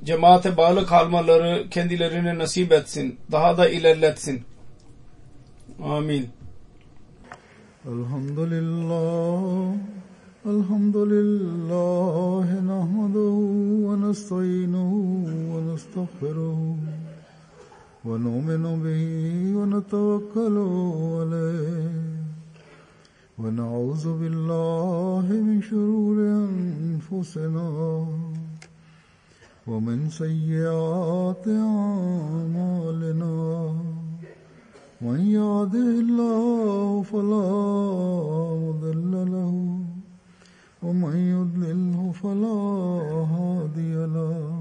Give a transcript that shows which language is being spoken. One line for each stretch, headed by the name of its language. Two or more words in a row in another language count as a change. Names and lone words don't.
Turkish: Cemaate bağlı kalmaları kendilerine nasip etsin. Daha da ilerletsin. Amin. Elhamdülillah. Elhamdülillah.
Arabic: نحمده و نستعينه و نستغفره. ونؤمن به ونتوكل عليه ونعوذ بالله من شرور أنفسنا ومن سيئات أعمالنا من يهده الله فلا مضل له ومن يضلله فلا هادي له